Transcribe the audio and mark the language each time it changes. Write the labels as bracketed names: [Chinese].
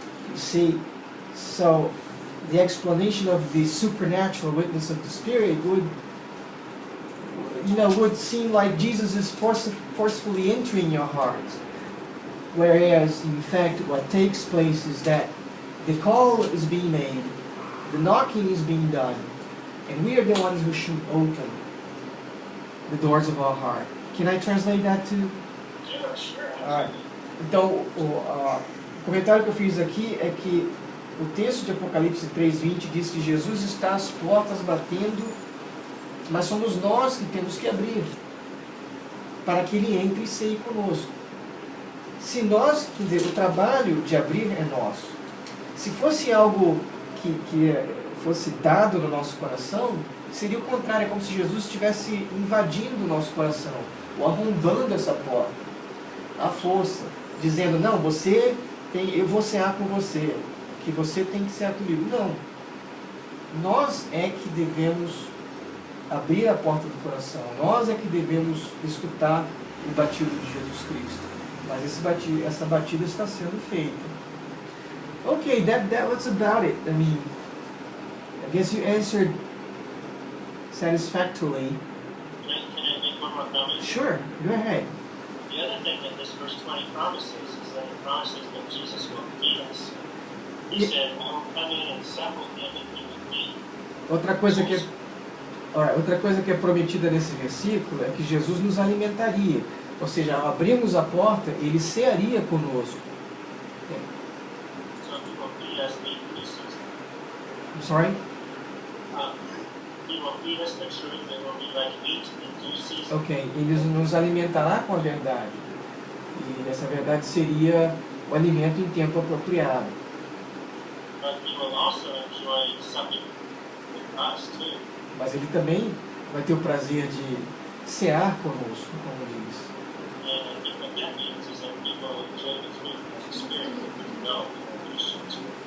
[English] You see, so the explanation of the supernatural witness of the Spirit would seem like Jesus is forcefully entering your heart. Whereas, in fact, what takes place is that the call is being made, the knocking is being done, and we are the ones who should open the doors of our heart. Can I translate that too? Sure. Alright. [Portuguese] Então, o comentário que eu fiz aqui é que o texto de Apocalipse 3:20 diz que Jesus está às portas batendo, mas somos nós que temos que abrir para que Ele entre e ceie conosco. Se nós, quer dizer, o trabalho de abrir é nosso. Se fosse algo que fosse dado no nosso coração, seria o contrário, é como se Jesus estivesse invadindo o nosso coração, ou arrombando essa porta, à força, dizendo: não, eu vou cear com você, que você tem que cear comigo. Não. Nós é que devemos abrir a porta do coração, nós é que devemos escutar o batido de Jesus Cristo. Mas essa batida está sendo feita. [English] Okay, that was about it. I mean, I guess you answered satisfactorily. Can I make one more comment? Sure, go ahead. The other thing that this verse 20 promises is that it promises that Jesus will feed us. He Yeah. said, I will come in and sup with him and he with me. [Portuguese] Outra coisa que é prometida nesse versículo é que Jesus nos alimentaria. Ou seja, ao abrirmos a porta, ele cearia conosco. [English] So he will feed us the due season. I'm sorry? He will feed us the truth that will be like meat in due season. [Portuguese] Ok, ele nos alimentará com a verdade. E essa verdade seria o alimento em tempo apropriado. [English] But he will also enjoy supping with us too. [Portuguese] Mas ele também vai ter o prazer de cear conosco, como diz. [English] And I think what that means is that we will enjoy the fruit of the Spirit that we develop in our Christians.